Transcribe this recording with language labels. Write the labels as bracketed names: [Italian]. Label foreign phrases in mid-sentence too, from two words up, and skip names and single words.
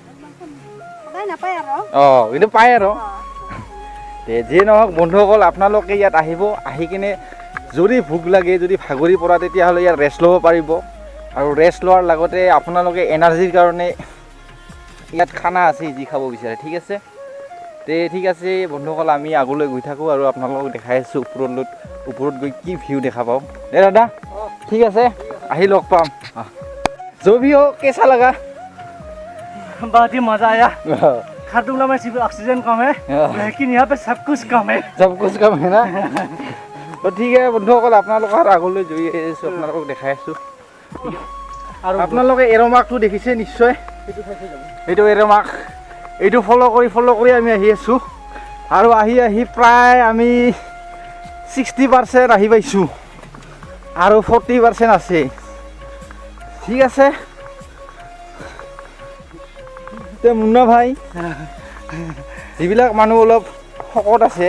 [Assamese] অঁ কিন্তু পায় আৰু যিয়ে নহওক বন্ধুসকল আপোনালোকে ইয়াত আহিব আহি কিনে যদি ভোক লাগে যদি ভাগৰি পৰা তেতিয়াহ'লে ইয়াত ৰেষ্ট ল'ব পাৰিব আৰু ৰেষ্ট লোৱাৰ লগতে আপোনালোকে এনাৰ্জিৰ কাৰণে ইয়াত খানা আছে যি খাব বিচাৰে ঠিক আছে ঠিক আছে বন্ধুসকল আমি আগলৈ গৈ থাকোঁ আৰু আপোনালোকক দেখাই আছোঁ ওপৰত গৈ কি ভিউ দেখা পাওঁ দাদা ঠিক আছে আহি লগ পাম [Hindi] जो भी हो कैसा लगा बहुत ही मजा आया खारदुंगला में सिर्फ ऑक्सीजन कम है लेकिन यहाँ पे सब कुछ कम है ना तो ठीक है [Assamese] বন্ধুসকল আপোনালোকৰ আগলৈ গৈ আছোঁ আপোনালোকক দেখাই আছোঁ আৰু আপোনালোকে এৰ'মাৰ্কটো দেখিছে নিশ্চয় এইটো এৰ'মাৰ্ক এইটো ফ'ল' কৰি আমি আহি আছোঁ আৰু আহি প্ৰায় আমি 60% আহি পাইছোঁ আৰু 40% আছে ঠিক আছে মুন্না ভাই যিবিলাক মানুহ অলপ শকত আছে